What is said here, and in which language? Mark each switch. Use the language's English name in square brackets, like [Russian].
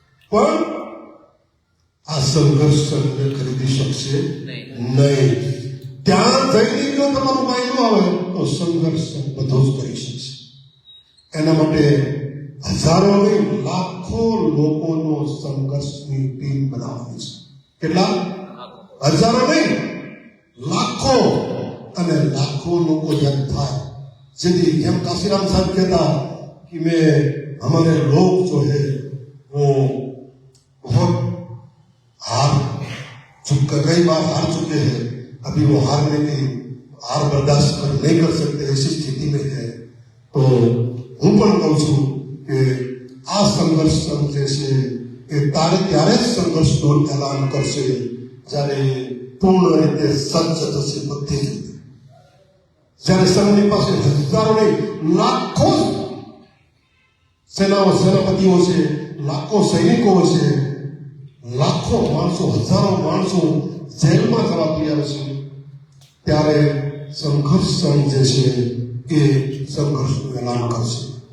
[Gujarati] પણ આ સંઘર્ષ તમને ખરીદી શકશે નહીં. ત્યાં જઈને જો તમારું કાંઈ ન આવે તો સંઘર્ષ બધું જ કરી શકશે. એના માટે હજારો નહીં લાખો લોકોનો સંઘર્ષની ટીમ બનાવવાની છે. કેટલા? હજારો નહીં, લાખો. અને લાખો લોકો જેમ થાય જેથી જેમ [Hindi] काशीराम साहब कहता कि मैं हमारे लोग जो है वो बहुत हार कई बार हार चुके हैं, अभी वो हारने की हार बर्दाश्त नहीं कर सकते, ऐसी स्थिति में है. [Gujarati] तो હું પણ કહું છું કે આ સંઘર્ષ સંઘ જે છે એ ત્યારે જ સંઘર્ષનો એલાન કરશે જ્યારે પૂર્ણ રીતે સજ્જ થશે બધી રીતે. જ્યારે સંઘની પાસે હજારો નહીં લાખો સેનાપતિઓ છે, લાખો સૈનિકો છે, લાખો માણસો, હજારો માણસો જેલમાં જવા તૈયાર છે, ત્યારે સંઘર્ષ સંઘ જે છે એ સંઘર્ષનું એલાન કરશે.